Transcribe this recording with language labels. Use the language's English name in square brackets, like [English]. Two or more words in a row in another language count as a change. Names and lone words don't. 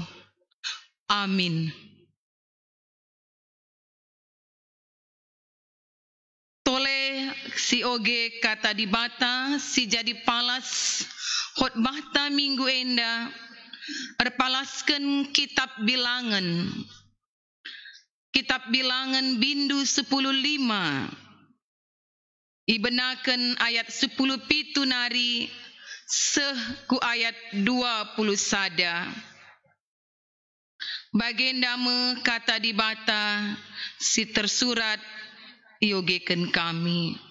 [Batak Karo] Amin. Tole si oge kata dibata, si jadi palas, khotbahta minggu enda, erpalaskan kitab bilangan. Kitab bilangan bindu 10:5. Ibenaken ayat 10 pitu nari seh ku ayat 20 sada. Bagendame kata dibata si tersurat iogeken kami.